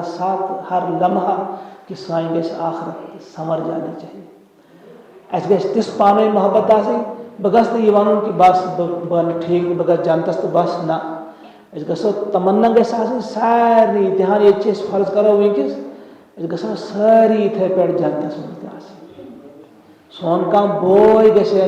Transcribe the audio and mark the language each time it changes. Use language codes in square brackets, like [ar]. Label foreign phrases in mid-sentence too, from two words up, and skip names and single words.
[ks] ساتہٕ ہر لمحہ کہِ سانہِ گژھِ آخرت سمر جانی چاہیے اَسہِ گژھِ تِژھ پانہٕ ؤنۍ محبت آسٕنۍ بہٕ گژھٕ نہٕ یہِ وَنُن کہِ بس بہٕ بنہٕ ٹھیٖک بہٕ گژھٕ جنتس تہٕ بس نہ أسۍ گژھو تمنا گژھِ آسٕنۍ سارنٕے دِہان ییٚتہِ چھِ أسۍ فرض کرو وٕنکیٚس أسۍ گژھو سٲری یِتھَے پٲٹھۍ جنتس منٛز تہِ آسٕنۍ سون کانٛہہ بوے گژھِ ہے